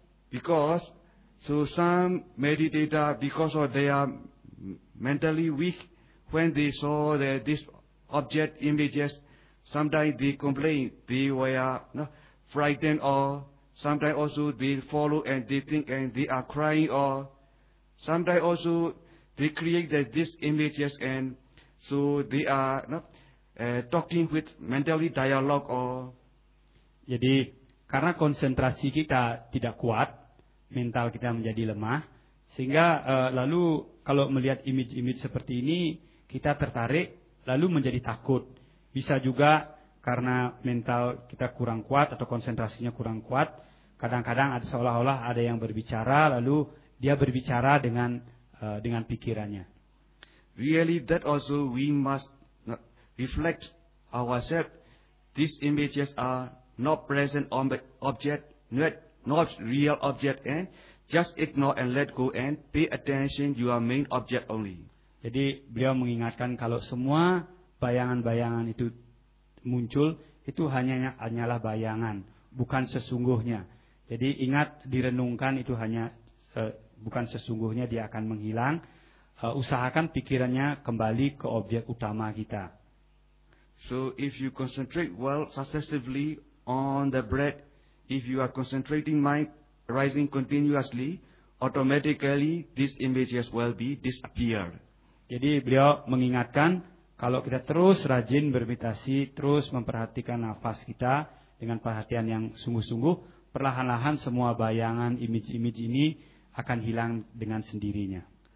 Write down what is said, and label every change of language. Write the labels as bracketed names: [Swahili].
[English] Because some meditator, because of they are mentally weak, when they saw that this object images, sometimes they complain, they were frightened, or sometimes also they follow and they think and they are crying, or sometimes also they create that these images, and so they are talking with mentally dialogue or. [Indonesian] Jadi karena konsentrasi kita tidak kuat, mental kita menjadi lemah, sehingga lalu kalau melihat image-image seperti ini kita tertarik, lalu menjadi takut. Bisa juga karena mental kita kurang kuat atau konsentrasinya kurang kuat, kadang-kadang ada seolah-olah ada yang berbicara, lalu dia berbicara dengan pikirannya. [English] Really, that also we must reflect ourselves. These images are not present on the object, not real object, and just ignore and let go and pay attention to your main object only. [Indonesian] Jadi beliau mengingatkan kalau semua bayangan-bayangan itu muncul, itu hanyalah bayangan, bukan sesungguhnya. Jadi ingat, direnungkan itu hanya bukan sesungguhnya, dia akan menghilang. Usahakan pikirannya kembali ke objek utama kita. [English] So if you concentrate well successively on the breath, if you are concentrating mind rising continuously, automatically these images will be disappear. [Indonesian] Jadi beliau mengingatkan kalau kita terus rajin bermeditasi, terus memperhatikan nafas kita dengan perhatian yang sungguh-sungguh, perlahan-lahan semua bayangan image-image ini akan hilang dengan sendirinya.